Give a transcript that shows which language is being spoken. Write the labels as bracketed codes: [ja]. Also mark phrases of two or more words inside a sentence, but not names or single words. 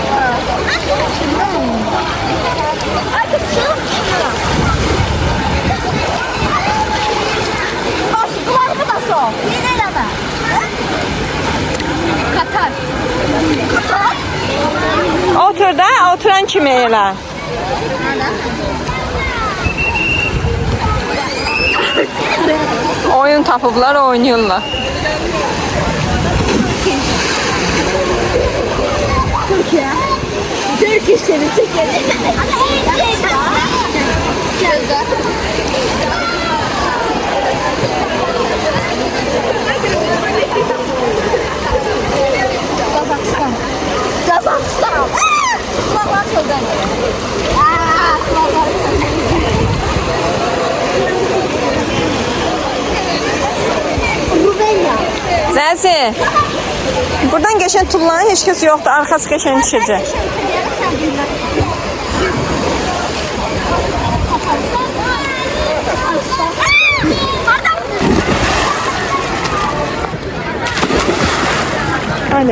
[az] Katar. Otur da, oturan kimi elə. Oyun tapıblar, oynayırlar. [tr] Türkiye seni çekelim. Kazakistan. Kazakistan. Kulaklar çok önemli. Rumenya. [az] Zəzi, buradan geçən tullanın heç kəs yoxdur, arxası geçən düşəcək. Hadi.